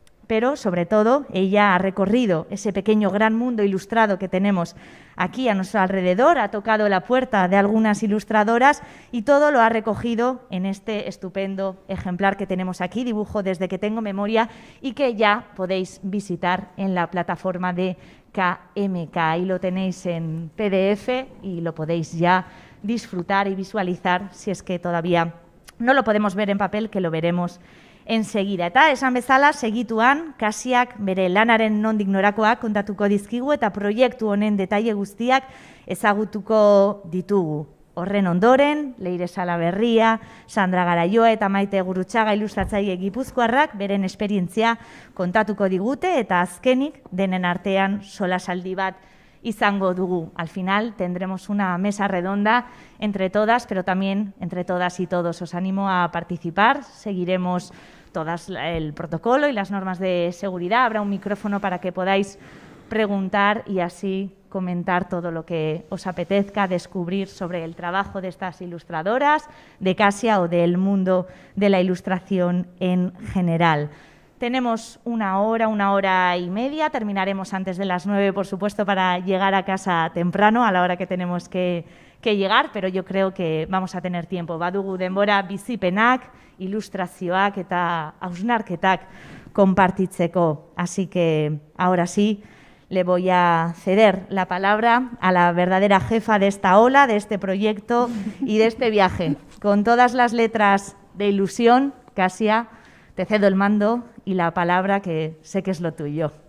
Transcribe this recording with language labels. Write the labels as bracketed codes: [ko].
[es] Pero, sobre todo, ella ha recorrido ese pequeño gran mundo ilustrado que tenemos aquí a nuestro alrededor, ha tocado la puerta de algunas ilustradoras y todo lo ha recogido en este estupendo ejemplar que tenemos aquí, dibujo desde que tengo memoria y que ya podéis visitar en la plataforma de KMK. Ahí lo tenéis en PDF y lo podéis ya disfrutar y visualizar si es que todavía no lo podemos ver en papel, que lo veremos enseguida. [eu] Eta esan bezala, segituan, Kasiak bere lanaren nondik norakoak kontatuko dizkigu eta proiektu honen detaile guztiak ezagutuko ditugu. Horren ondoren, Leire Salaberria, Sandra Garaioa eta Maite Gurutxaga ilustratzaile gipuzkoarrak beren esperientzia kontatuko digute eta azkenik denen artean solasaldi bat izango dugu. [es] Al final tendremos una mesa redonda entre todas, pero también entre todas y todos. Os animo a participar, seguiremos todas el protocolo y las normas de seguridad. Habrá un micrófono para que podáis preguntar y así comentar todo lo que os apetezca descubrir sobre el trabajo de estas ilustradoras, de Casia o del mundo de la ilustración en general. Tenemos una hora y media, terminaremos antes de las 9, por supuesto, para llegar a casa temprano, a la hora que tenemos que llegar, pero yo creo que vamos a tener tiempo. [eu] Badugu denbora bizipenak, ilustrazioak eta hausnarketak konpartitzeko. [es] Así que ahora sí, le voy a ceder la palabra a la verdadera jefa de esta ola, de este proyecto y de este viaje. Con todas las letras de ilusión, Casia, te cedo el mando y la palabra, que sé que es lo tuyo.